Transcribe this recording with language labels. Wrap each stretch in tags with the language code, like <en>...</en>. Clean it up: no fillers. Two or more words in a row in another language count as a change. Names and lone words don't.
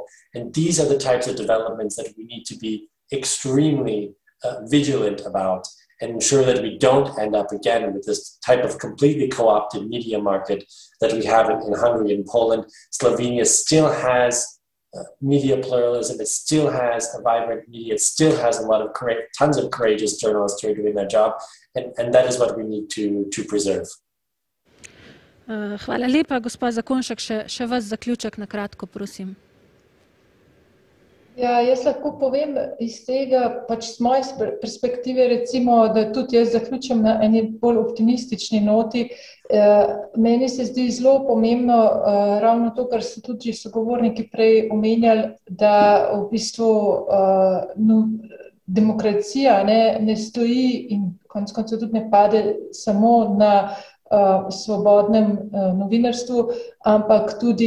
<en>And these are the types of developments that we need to be extremely vigilant about and ensure that we don't end up again with this type of completely co-opted media market that we have in Hungary and Poland. Slovenia still has media pluralism. It still has a vibrant media. It still has tons of courageous journalists who are doing their job. And that is what we need to preserve.</en> <sl>Hvala lepa, gospa Zakonšek. Še vas zaključek na kratko, prosim. Ja, jaz lahko povem iz tega, z moje perspektive, recimo, da tudi jaz zaključim na eni bolj optimistični noti. Meni se zdi zelo pomembno ravno to, kar so tudi sogovorniki prej omenjali, da v bistvu demokracija ne stoji in konec koncev tudi ne pade samo na svobodnem novinarstvu, ampak tudi</sl>